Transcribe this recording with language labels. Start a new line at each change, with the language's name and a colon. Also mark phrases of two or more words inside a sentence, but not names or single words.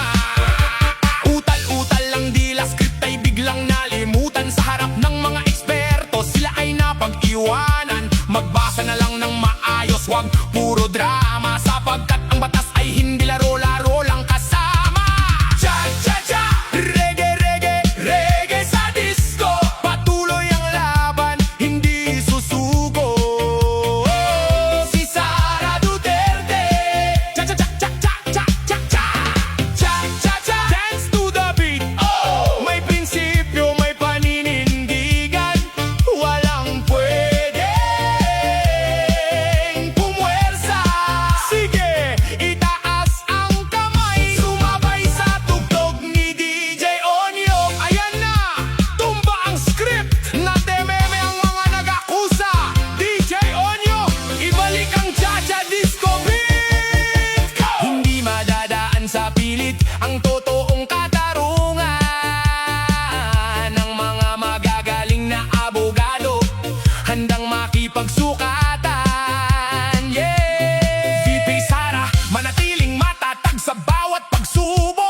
Filipino: Utal-utal lang dila, script ay biglang nalimutan. Sa harap ng mga eksperto sila ay napag-iwanan. Magbasa na lang ng maayos, wag puro drama, sapagkat ang batas ay hindi laro-laro lang kasama. Cha-cha-cha, reggae, reggae, reggae sa disco. Patuloy ang laban, hindi susuko. Si Sara Duterte. Cha-cha-cha-cha-cha-cha-cha. Cha-cha-cha,
English: dance to the beat.
Filipino: Oh, may prinsipyo, may paninindigan. Walang pwedeng pumwersa. Sige, itaas ang kamay, sumabay sa tugtog ni DJ Onyok. Ayan na, tumba ang script. Natememe ang mga nag-akusa. DJ Onyok, ibalik ang cha-cha
English: disco beat.
Filipino: Go! Hindi madadaan sa pilit ang totoong katarungan ng mga magagaling na abogado, handang makipagsukatan. Yeah! VP Sara, manatiling matatag sa bawat pagsubok.